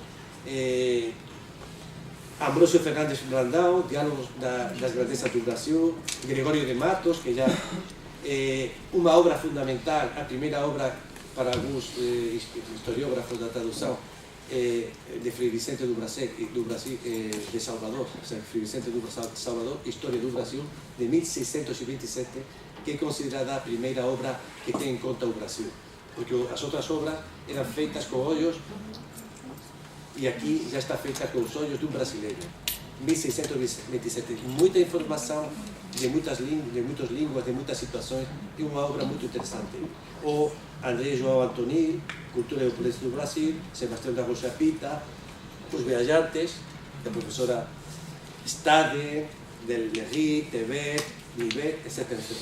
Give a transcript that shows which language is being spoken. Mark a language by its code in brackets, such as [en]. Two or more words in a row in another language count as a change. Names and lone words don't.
[gl] Ambrosio Fernández Brandão, Diálogos das Grandezas do Brasil, Gregorio de Matos, que já unha obra fundamental, a primeira obra para algúns historiógrafos da tradução de Frei Vicente do Brasil de Salvador, Frei Vicente do Salvador, História do Brasil, de 1627, que é considerada a primeira obra que ten en conta o Brasil, porque as outras obras eran feitas con ollos e aquí já está feita [pt] com os olhos [gl] dun brasileiro. 1627, moita información de moitas línguas, de moitas situações, é unha obra [pt] muito interessante. [gl] O André João Antonil, Cultura e Opulência do Brasil, Sebastião da Rocha Pita, Os Viajantes, da professora Stade, Del Lerry, Tebet, Vivet, etc.